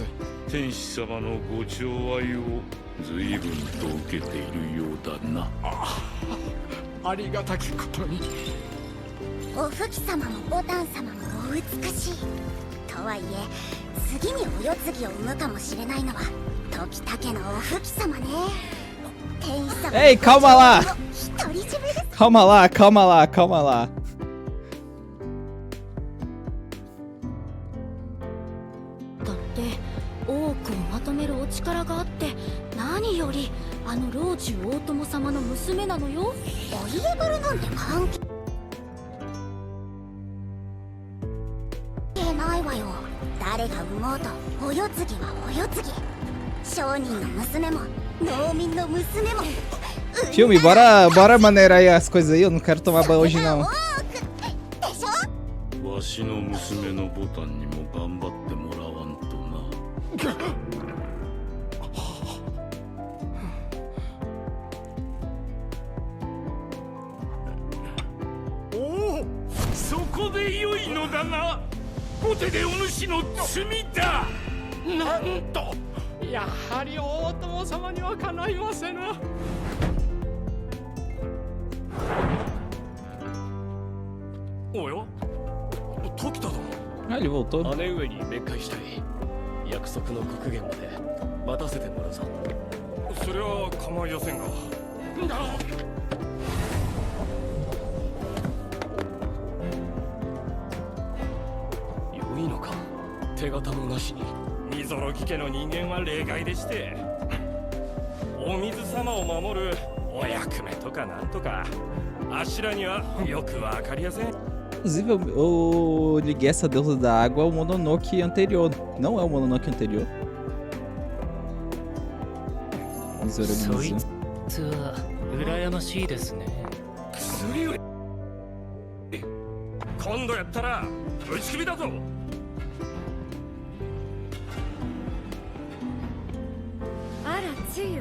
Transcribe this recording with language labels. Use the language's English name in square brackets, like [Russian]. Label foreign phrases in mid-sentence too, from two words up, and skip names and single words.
[Japanese] 天使様のご寵愛を随分と受けているようだな。ありがたきことに。おふき様もボタン様もお美しいとはいえ、次にお世継ぎを産むかもしれないのは時田家のおふき様ね。天使様。 [Portuguese] Ei, calma lá! [Japanese] 独り占めです。 [Portuguese] Calma lá, calma lá, calma lá. [Japanese] だって多くをまとめるお力があって何よりあの老中大友様の娘なのよ。お家柄なんて関係ないわよ。誰が産もうとお世継ぎはお世継ぎ。商人の娘も農民の娘も。 [Portuguese] Filme, bora maneirar aí as coisas aí. Eu não quero tomar banho hoje, não. [Japanese] わしの娘のボタンにも頑張ってもらわんとな。おお、そこで良いのだが、後手でお主の罪だ。なんと、やはり大友様にはかないませぬ。おや、時田殿。 [Portuguese] Ah, ele voltou. [Japanese] 姉上に面会したい。約束の刻限まで待たせてもらうぞ。それは構いやせんが。良いのか、手形もなしに。ニゾロギ家の人間は例外でして、お水様を守るお役目とかなんとか、あしらにはよくわかりやせん。 [Portuguese] Inclusive, eu liguei essa deusa da água ao Mononoke anterior. Não é o Mononoke anterior. [Japanese] そい Mizora-mizu. つは羨ましいですね。薬より今度やったら打ち首だぞ。あら、つゆ。